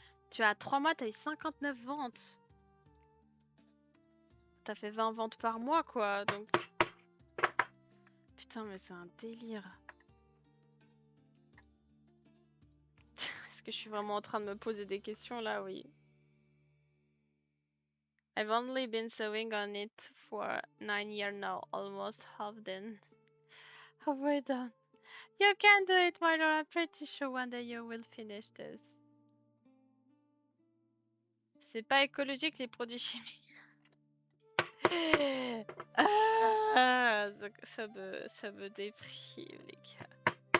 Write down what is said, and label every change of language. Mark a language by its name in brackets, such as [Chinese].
[French] Tu as 3 mois, t'as eu 59 ventes. T'as fait 20 ventes par mois, quoi, donc... Putain, mais c'est un délire. Est-ce que je suis vraiment en train de me poser des questions, là? Oui. [English] I've only been sewing on it for 9 years now, almost half done. Halfway done. You can do it, my lord. I'm pretty sure one day you will finish this. [French] C'est pas écologique les produits chimiques. Ah, ça me déprime, les gars.